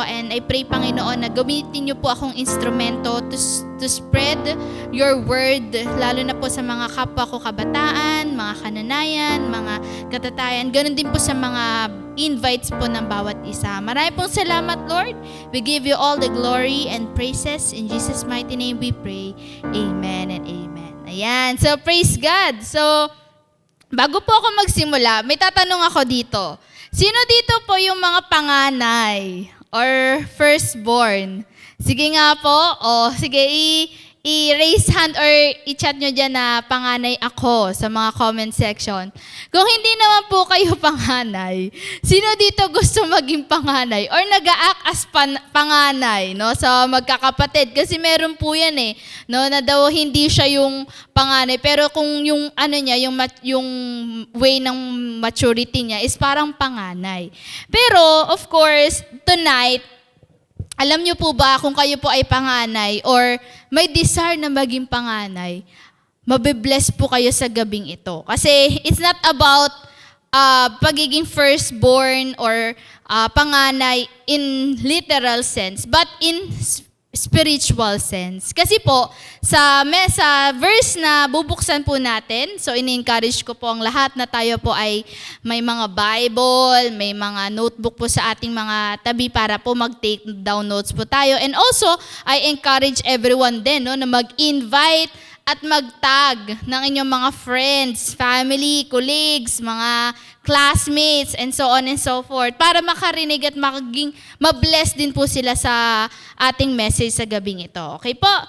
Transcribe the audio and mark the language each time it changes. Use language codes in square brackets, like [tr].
[en] And I pray, [tl] Panginoon, na gamitin niyo po akong instrumento [en] to spread your word, [tl] lalo na po sa mga kapwa ko kabataan, mga kananayan, mga katatayan. Ganun din po sa mga invites po ng bawat isa. Maraming pong salamat, Lord. [en] We give you all the glory and praises. In Jesus' mighty name we pray. Amen and amen. Ayan. So, praise God. [tl] So, bago po ako magsimula, may tatanong ako dito. Sino dito po yung mga panganay or firstborn? Sige nga po. Sige, i-raise hand or i-chat nyo dyan na panganay ako sa mga comment section. Kung hindi naman po kayo panganay, sino dito gusto maging panganay or nag-a-act as panganay, no, sa magkakapatid? Kasi meron po yan no, na daw hindi siya yung panganay, pero kung yung ano niya, yung way ng maturity niya is parang panganay. Pero of course, tonight, alam niyo po ba kung kayo po ay panganay or may desire na maging panganay, mabibless po kayo sa gabing ito. [en] Kasi it's not about pagiging firstborn or panganay in literal sense, but in spiritual sense. [tl] Kasi po, sa verse na bubuksan po natin, so ini-encourage ko po ang lahat na tayo po ay may mga Bible, may mga notebook po sa ating mga tabi para po mag-take down notes po tayo. [en] And also, I encourage everyone [tl] din no, na mag-invite at mag-tag ng inyong mga friends, family, colleagues, mga classmates, [en] and so on and so forth, [tl] para makarinig at maging mabless din po sila sa ating message sa gabing ito. Okay po?